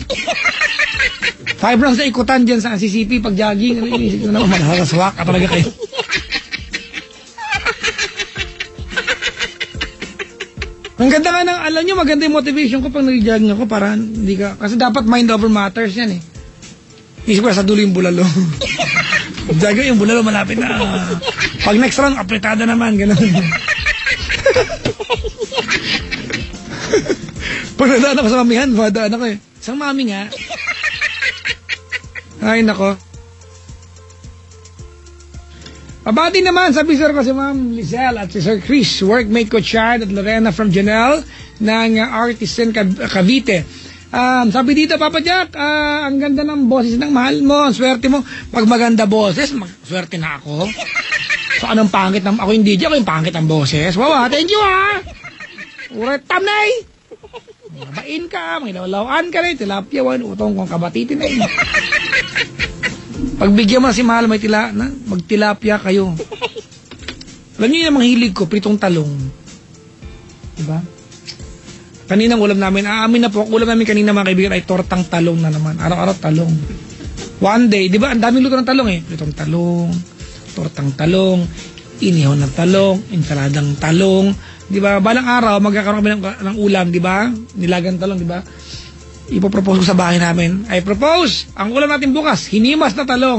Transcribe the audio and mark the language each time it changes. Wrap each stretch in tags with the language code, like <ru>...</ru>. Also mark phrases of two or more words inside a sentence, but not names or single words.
<tl>5 rounds na ikutan dyan sa CCP pag jogging. Inisip ko naman, malakaswak ka talaga kayo. Ang ganda nga ng, alam nyo, maganda yung motivation ko pag nag-jogging ako para hindi ka, kasi dapat</tl> <en>mind over matters</en> <tl>yan eh. Isip ko sa dulo yung bulalo. Jogging yung bulalo malapit na. Pag</tl> <en>next round,</en> <tl>apretada naman, gano'n. Pag nadaan ako sa mamihan, madaan ako eh. Isang mami nga. Ay, nako. Abati naman, sabi sir ko si Ma'am Lizelle at si Sir Chris, workmate ko Chad at Lorena from Janelle ng Artisan Cavite. Sabi dito, Papa Jack, ang ganda ng boses ng mahal mo, ang swerte mo. Pag maganda boses, swerte na ako. So anong pangit ng, ako yung DJ, ako yung pangit ng boses. Wow, thank you ha. Uret tamnay.</tl> <ilo>Mabain ka,</ilo> <tl>may lawlawan ka rin, tilapia, utong kong kabatitin na yun. Pagbigyan mo si mahal, magtilapia kayo. Alam niyo yung mga hilig ko, pritong talong. Diba? Kaninang ulam namin, aamin na po, ulam namin kanina mga kaibigan ay tortang talong na naman. Araw-araw talong.</tl> <en>One day,</en> <tl>di ba, ang daming luto ng talong eh. Pritong talong, tortang talong, inihaw ng talong, ensaladang talong. Di ba, balang araw, magkakaroon kami ng ulam, di ba? Nilagang talong, di ba? Ipopropose ko sa bahay namin.</tl> <en>I propose,</en> <tl>ang ulam natin bukas, hinimas na talong.</tl>